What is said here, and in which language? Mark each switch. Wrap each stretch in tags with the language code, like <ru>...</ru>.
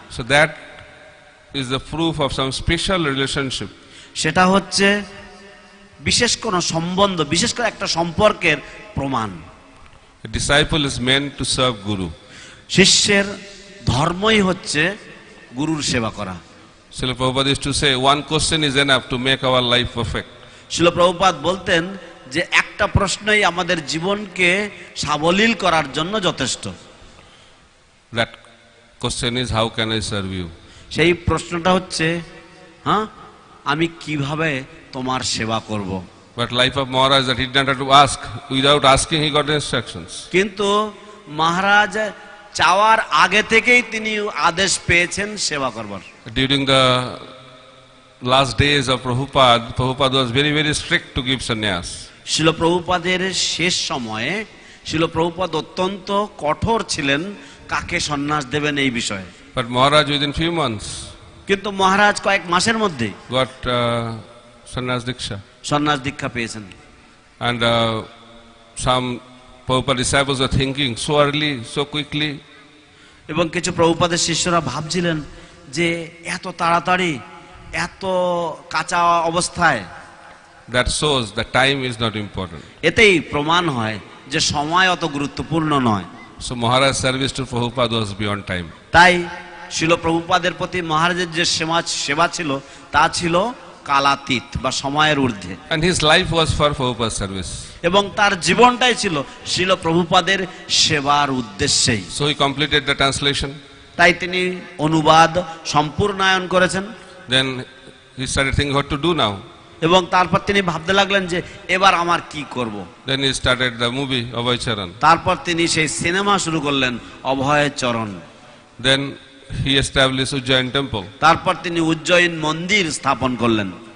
<en>So that is the proof of some special relationship.</en> <bn>সেটা হচ্ছে বিশেষ কোন সম্বন্ধ, বিশেষ করে একটা সম্পর্কের প্রমাণ।</bn> <en>A disciple is meant to serve guru.</en> <bn>শিষ্যের ধর্মই হচ্ছে গুরুর সেবা করা।</bn> <en>Srila Prabhupada used to say, one question is enough to make our life perfect.</en> <bn>শিল প্রভুপাদ বলতেন যে একটা প্রশ্নই আমাদের জীবনকে সাবলীল করার জন্য যথেষ্ট।</bn> <en>That question is, how can I serve you?</en> <bn>সেই প্রশ্নটা হচ্ছে, হ্যাঁ, আমি কিভাবে তোমার সেবা করব।</bn> <en>But life of Maharaj, that he did not have to ask. Without asking, he got the instructions.</en> <bn>কিন্তু মহারাজ চাওয়ার আগে থেকেই তিনি আদেশ পেয়েছেন সেবা করবার।</bn> <en>During the last days of Prabhupada, Prabhupada was very, very strict to give sannyas.</en> <bn>শিল প্রভুপাদের শেষ সময়ে শিল প্রভুপাদ অত্যন্ত কঠোর ছিলেন কাকে সন্ন্যাস দেবেন এই বিষয়ে।</bn> <en>But Maharaj, within few months,</en> <bn>কিন্তু মহারাজ কয়েক মাসের মধ্যে</bn> <en>got sannyas diksha.</en> <bn>সন্ন্যাস দীক্ষা পেয়েছেন।</bn> <en>And some Prabhupada disciples were thinking, so early, so quickly.</en> <bn>এবং কিছু প্রভুপাদের শিষ্যরা ভাবছিলেন যে এত তাড়াতাড়ি, এত কাঁচা অবস্থায়।</bn> <en>That shows that time is not important.</en> <bn>এতেই প্রমাণ হয় যে সময় অত গুরুত্বপূর্ণ নয়।</bn> <en>So Maharaj's service to Prabhupada was beyond time.</en> <bn>তাই শিল প্রভুপাদের প্রতি মহারাজের যে সেবা ছিল তা ছিল কালাতীত বা সময়ের ঊর্ধ্বে।</bn> <en>And his life was for Prabhupada's service.</en> <bn>এবং তার জীবনটাই ছিল শিল প্রভুপাদের সেবার উদ্দেশ্যেই।</bn> <en>So he completed the translation.</en> <bn>তাই তিনি অনুবাদ সম্পূর্ণায়ন করেছেন।</bn> <en>Then he started thinking what to do now.</en> <bn>এবং তারপর তিনি ভাবতে লাগলেন যে এবার আমার কি করব।</bn> <en>Then he started the movie Abhay Charan.</en> <bn>তারপর তিনি সেই সিনেমা শুরু করলেন অভয় চরণ।</bn> <en>Then he established Ujjain temple.</en> <bn>তারপর তিনি উজ্জয়িন মন্দির স্থাপন করলেন।</bn>